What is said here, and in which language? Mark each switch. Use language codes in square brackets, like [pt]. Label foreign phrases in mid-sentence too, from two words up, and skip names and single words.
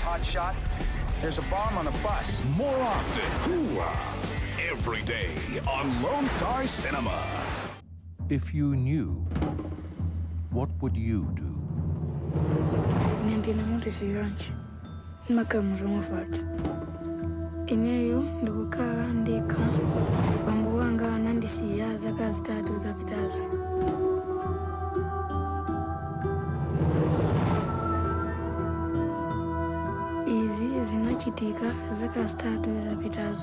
[en] shot. There's a bomb on a bus. More often. Every day on Lone Star Cinema. If you knew, what would you do? Nendina mutesi ranch. Makamuzo mufata. [ny] Ineyo ndikukhala ndekha. Bambo wanga anandisiya zaka zitatu zapitazo. Izi zinachitika zaka zitatu zapitazo.